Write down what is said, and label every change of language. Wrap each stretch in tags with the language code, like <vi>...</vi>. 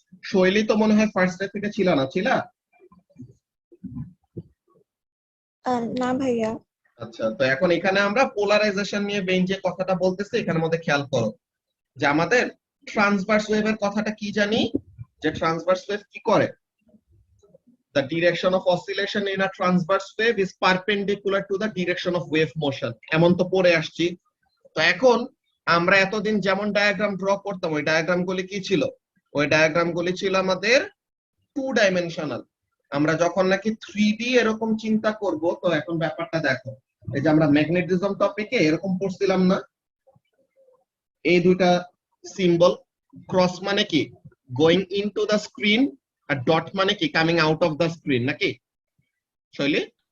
<bn>শৈলী তো মনে হয় ফার্স্ট ডে থেকে ছিল না, ছিল? না ভাইয়া। আচ্ছা, তো এখন এখানে আমরা পোলারাইজেশন নিয়ে মেইন যে কথাটা বলতেছি, এখানের মধ্যে খেয়াল করো যে আমাদের ট্রান্সভার্স ওয়েভের কথাটা কি জানি, যে ট্রান্সভার্স ওয়েভ কি করে?</bn> <en>The direction of oscillation in a transverse wave is perpendicular to the direction of wave motion.</en> <bn>এমন তো পড়ে আসছি। তো এখন আমরা এতদিন যেমন ডায়াগ্রাম ড্র করতাম, ওই ডায়াগ্রামগুলি কি ছিল? ওই ডায়াগ্রামগুলি ছিল আমাদের 2 ডাইমেনশনাল। আমরা যখন নাকি 3D এরকম চিন্তা করব, তো এখন ব্যাপারটা দেখো, এই যে আমরা ম্যাগনেটিজম টপিকে এরকম পড়ছিলাম না, এই দুইটা সিম্বল, ক্রস মানে কি</bn> <en>going into the screen,</en> <bn>আর dot মানে কি</bn> <en>coming out of the screen,</en> <bn>নাকি শৈলী?</bn>